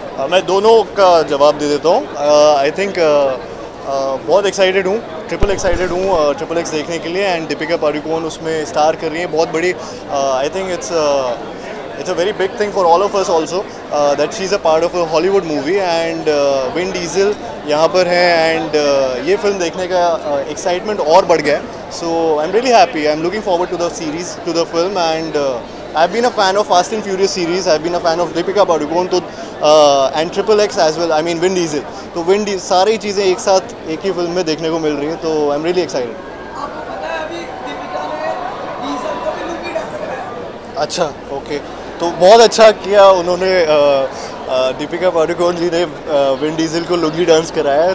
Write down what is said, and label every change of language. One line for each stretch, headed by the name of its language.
Hindi: मैं दोनों का जवाब दे देता हूँ।
English: I think
Hindi: बहुत एक्साइटेड हूँ, ट्रिपल एक्साइटेड हूँ ट्रिपल एक्स देखने के लिए। एंड दीपिका पादुकोण उसमें स्टार कर रही है, बहुत बड़ी।
English: I think it's a very big thing for all of us also that she's a part of a Hollywood movie and Vin Diesel
Hindi: यहाँ पर है
English: and
Hindi: ये फिल्म देखने का excitement और बढ़ गया है।
English: So I'm really happy. I'm looking forward to the series, to the film, and I've been a fan of Fast and Furious series. I've been a fan of Deepika Padukone तो and Triple X as well. I mean Vin Diesel.
Hindi: तो Vin Diesel सारी चीज़ें एक साथ एक ही film में देखने को मिल रही हैं, तो
English: I'm really excited.
Hindi: आपको पता है अभी दीपिका ने डीजल को भी लुंगी डांस कराया। अच्छा, ओके, तो बहुत अच्छा किया उन्होंने। दीपिका पादुकोण जी ने विन डीजल को लुंगी डांस कराया है।